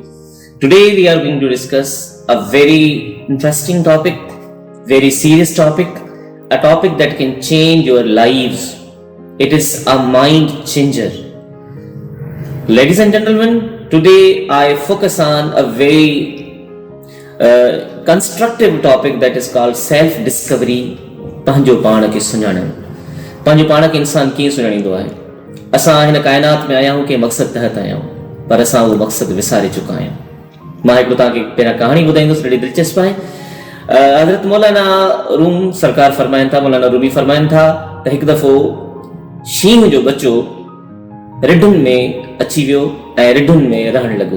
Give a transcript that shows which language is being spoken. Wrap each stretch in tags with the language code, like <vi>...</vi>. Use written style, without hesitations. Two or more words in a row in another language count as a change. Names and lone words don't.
<en>Today we are going to discuss a very interesting topic, very serious topic, a topic that can change your lives. It is a mind changer. Ladies and gentlemen, today I focus on a very constructive topic that is called self-discovery.</en> <sd>पंहिंजो पाण खे सुञाणणु, पंहिंजो पाण खे इंसान कीअं सुञाणींदो आहे। असां हिन काइनात में आया आहियूं कंहिं मक़सद तहत आया आहियूं, पर असां उहो मक़सद विसारे चुका आहियूं। मां हिकिड़ो तव्हांखे पहिरां कहाणी ॿुधाईंदुसि, ॾाढी दिलचस्प आहे। हज़रत मौलाना रूम सरकार फरमाइनि था, मौलाना रूमी फरमाइनि था त हिकु दफ़ो शींहं जो बच्चो रिढुनि में अची वियो ऐं रिढुनि में रहणु लॻो।</sd>